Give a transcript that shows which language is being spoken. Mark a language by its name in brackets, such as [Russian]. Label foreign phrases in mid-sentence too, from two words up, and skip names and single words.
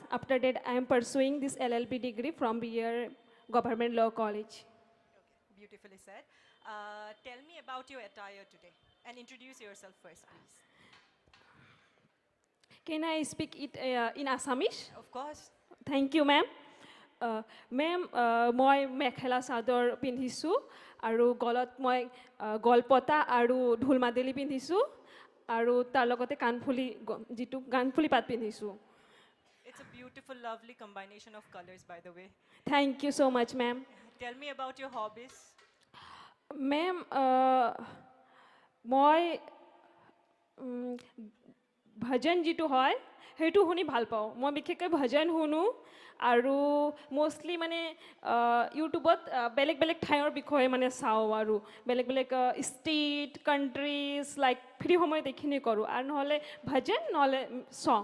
[English] After that, I am pursuing this LLB degree from BR Government Law College. Okay, beautifully said. Tell me about your attire today and introduce yourself first, please. Can I speak it in Assamese? Of course. Thank you, ma'am. [Assamese] মেম মই মেখেলা চাদৰ পিন্ধিছোঁ আৰু গলত মই গলপতা আৰু ঢোল মাদলি পিন্ধিছোঁ আৰু তাৰ লগতে কাণফুলি যিটো কাণফুলি পাত পিন্ধিছোঁ [English] It's a beautiful, lovely combination of colors, by the way. thank you so much ma'am Tell me about your hobbies. [Assamese] মেম মই ভজন যিটো হয় সেইটো শুনি ভাল পাওঁ মই বিশেষকৈ ভজন শুনো আৰু মষ্টলি মানে ইউটিউবত বেলেগ বেলেগ ঠাইৰ বিষয়ে মানে চাওঁ আৰু বেলেগ বেলেগ [English] state countries like [Assamese] ফ্ৰী সময়ত এইখিনি কৰোঁ আৰু নহ'লে ভজন নহ'লে ছং